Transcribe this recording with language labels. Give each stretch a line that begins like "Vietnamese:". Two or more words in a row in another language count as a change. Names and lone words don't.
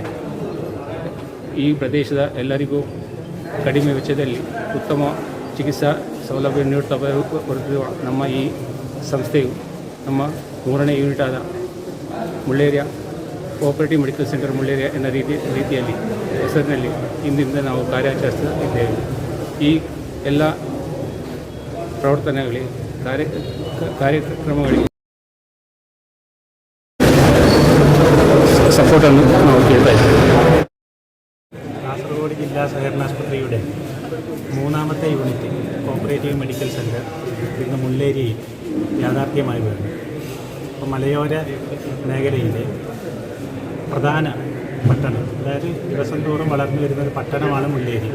Kannada: ಈ ಪ್ರದೇಶದ ಎಲ್ಲರಿಗೂ ಕಡಿಮೆ ವೆಚ್ಚದಲ್ಲಿ ಉತ್ತಮ ಚಿಕಿತ್ಸಾ ಸೌಲಭ್ಯ ನೀಡುತ್ತಾ ಬರುತ್ತಿರುವ ನಮ್ಮ ಈ ಸಂಸ್ಥೆಯು ನಮ್ಮ 3ನೇ ಯೂನಿಟ್ ಆದ ಮುಳ್ಳೇರಿಯಾ ಕೋಆಪರೇಟಿವ್ ಮೆಡಿಕಲ್ ಸೆಂಟರ್ ಮುಳ್ಳೇರಿಯಾ ಎನ್ನ ರೀತಿಯಲ್ಲಿ ಹೆಸರಿನಲ್ಲಿ ಇಂದಿನಿಂದ ನಾವು ಕಾರ್ಯಾಚರಿಸ್ತಾ ಇದ್ದೇವೆ. ಈ ಎಲ್ಲ ಪ್ರವರ್ತನೆಗಳಿಗೆ ಕಾರ್ಯಕ್ರಮಗಳಿಗೆ സപ്പോർട്ടാണ് ನಾವು ಕೇಳ್ತಾ ಇದ್ದೀವಿ.
Malayalam: കാസർഗോഡ് ജില്ലാ സഹകരണ ആശുപത്രിയുടെ 3ാമത്തെ യൂണിറ്റ് കോപ്പറേറ്റീവ് മെഡിക്കൽ സെൻറ്റർ ഇന്ന് മുള്ളേരിയയിൽ യാഥാർത്ഥ്യമായി വരുന്നു. അപ്പോൾ മലയോര മേഖലയിലെ പ്രധാന പട്ടണം, അതായത് ദിവസം തോറും വളർന്നു വരുന്ന ഒരു പട്ടണമാണ് മുള്ളേരി.